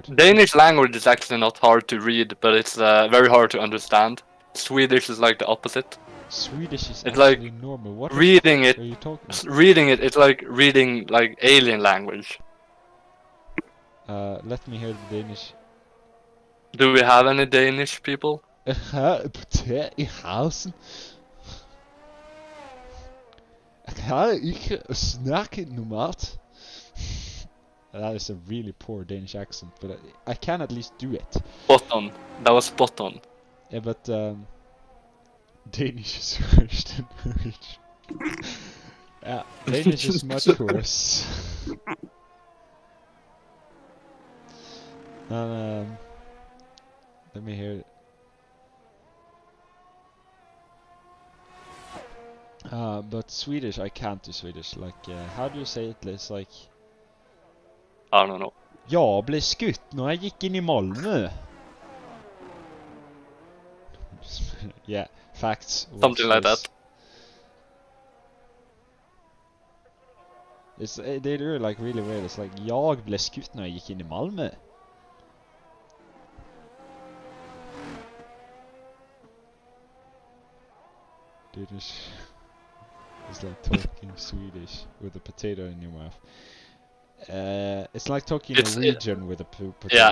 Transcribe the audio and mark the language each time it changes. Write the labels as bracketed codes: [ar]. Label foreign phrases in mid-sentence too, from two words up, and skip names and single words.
[en] Danish language is actually not hard to read, but it's very hard to understand. Swedish is like the opposite. Swedish is it's actually like normal. What reading it, are you talking about? reading it, it's like reading like alien language. Let me hear the Danish. Do we have any Danish people? [da] Potet i halsen. Jeg kan ikke snakke normalt. [en] That is a really poor Danish accent, but I can at least do it. Spot on. That was spot on. Yeah, but Danish is worse than Norwegian. Yeah, Danish is much worse. Let me hear it. But Swedish, I can't do Swedish. Like, how do you say it? It's like... I don't know. [sv] Jeg ble skutt når jeg gikk inn I Malmö. [en] Yeah, facts. Something like that. They do like really weird. It's like, [sv] jeg ble skutt når jeg gikk inn I Malmö. [en] Dude, it's like talking Swedish with a potato in your mouth. It's like talking Norwegian with a potato yeah,